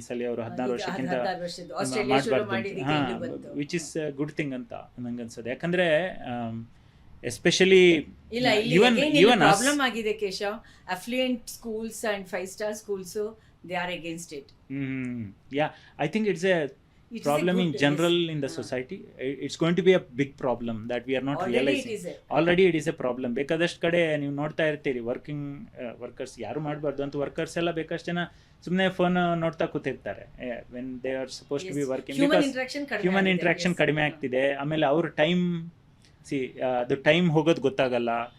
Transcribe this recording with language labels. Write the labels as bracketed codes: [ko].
[kn] ಈ ಸಲ ಅವರು 16 ವರ್ಷಕ್ಕಿಂತ ಮಾಡಬಾರ್ದು, [en] which is good thing [kn] ಅಂತ ನಂಗೆ ಅನ್ಸೋದು. ಯಾಕಂದರೆ ಎಸ್ಪೆಷಲಿ [en] Even problem ಆಗಿದೆ Keshav, affluent schools and 5-star schools they are against it. Yeah, I think it's a problem in general in the society. It's going to be a big problem that we are not realizing. Already it is a problem. [kn] ಬೇಕಾದಷ್ಟು ಕಡೆ ನೀವು ನೋಡ್ತಾ ಇರ್ತೀರಿ, workers ಯಾರು ಮಾಡಬಾರ್ದು ಅಂತ, workers ಎಲ್ಲ ಬೇಕಷ್ಟು ಜನ ಸುಮ್ಮನೆ ಫೋನ್ ನೋಡ್ತಾ ಕೂತಿರ್ತಾರೆ [en] When they are suppose to be working. [kn] Human interaction ಕಡಿಮೆ ಆಗ್ತಿದೆ. ಆಮೇಲೆ ಅವ್ರ ಟೈಮ್ ಅದು ಟೈಮ್ ಹೋಗೋದು ಗೊತ್ತಾಗಲ್ಲ.